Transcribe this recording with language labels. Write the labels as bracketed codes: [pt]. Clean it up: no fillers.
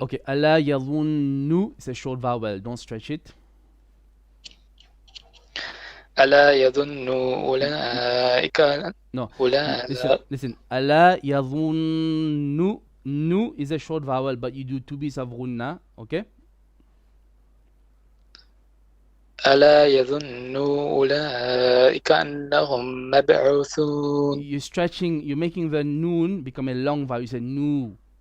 [en] Okay, [ar] ألا يظن [en] is a short vowel. Don't stretch it. [ar] ألا يظن أولئك. [en] No. Listen. [ar] ألا يظن. [en] Nu is a short vowel, but you do two beats of gunna. Okay. [ar] ألا يظن أولئك أنهم مبعوثون. [en] You're making the noon become a long vowel. You say nu.